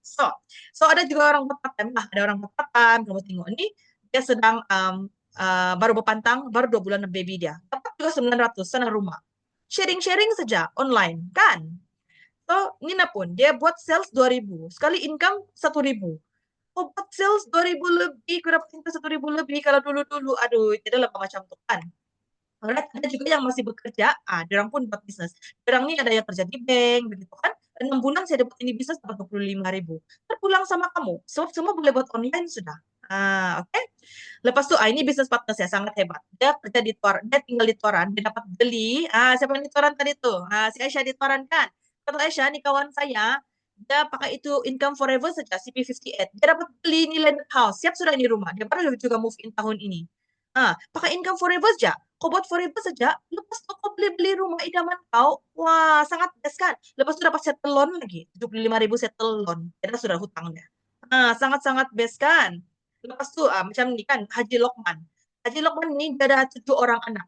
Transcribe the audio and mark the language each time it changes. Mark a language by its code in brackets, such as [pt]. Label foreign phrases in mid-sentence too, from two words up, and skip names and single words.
[ms] So ada juga orang buat [en] part time [ms] lah, ada orang buat [en] part time. [ms] Kamu tengok ini dia sedang baru berpantang, baru 2 bulan baby dia. Dapat juga 900 sana rumah. Sharing-sharing saja online kan? So Nina pun dia buat sales 2.000, sekali income 1.000. Oh, buat sales 2.000 lebih, aku dapat income 1.000 lebih kalau dulu-dulu. Aduh, itu adalah macam tuh kan. Karena ada juga yang masih bekerja, orang pun buat bisnis. Orang ini ada yang kerja di bank, begitu kan. 6 bulan saya dapat ini bisnis dapat 25.000. Terpulang sama kamu. Semua boleh buat online sudah. Oke. Lepas tuh, ini bisnis partner saya sangat hebat. Dia kerja di Toran, dia tinggal di Toran, dia dapat beli. Siapa yang di Toran tadi tuh? Si Aisyah di Toran kan. Kata Aisyah, nih kawan saya, dia pakai itu [en] income forever [ms] saja, CP58. Dia dapat beli ini [en] land house, [ms] siap sudah ini rumah. Dia baru juga [en] move in [ms] tahun ini. Pakai [en] income forever [ms] saja. Kau buat forever saja, lepas itu kau beli-beli rumah idaman kau, wah sangat best kan. Lepas itu dapat [en] settle loan [ms] lagi, 75.000 [en] settle loan. [ms] Kita sudah hutangnya. Sangat-sangat best kan. Lepas itu macam ini kan, Haji Lokman. Haji Lokman ini dia ada 7 orang anak.